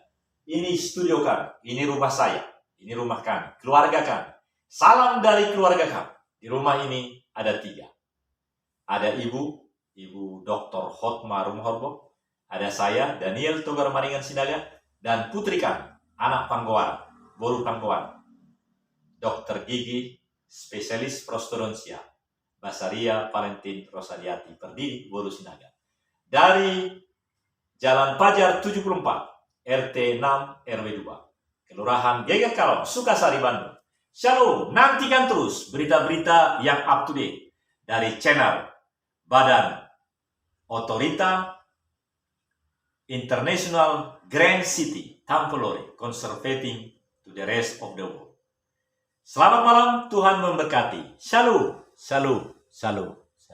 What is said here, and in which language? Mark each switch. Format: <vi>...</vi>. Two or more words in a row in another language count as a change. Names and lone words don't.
<id>Ini studio kami, ini rumah saya, ini rumah kami, keluarga kami. Salam dari keluarga kami. Di rumah ini ada 3. Ada Ibu Dr. Hotma Rumhorbo. Ada saya, Daniel Togar Maringan Sinaga. Dan putri kami, anak Panggoan, Boru Panggoan. Dokter Gigi, spesialis prostodontia, Basaria Valentin Rosadiati, Perdiri, Boru Sinaga. Dari Jalan Pajar 74, RT 6, RW 2, Kelurahan Geger Kalong, Sukasari, Bandung. Shalom, nantikan terus berita-berita yang</id> <en>up to date</en> <id>dari channel Badan Otorita International Grand City Tampolore,</id> <en>Conservating to the Rest of the World.</en> <id>Selamat malam, Tuhan memberkati. Shalom, shalom, shalom.</id>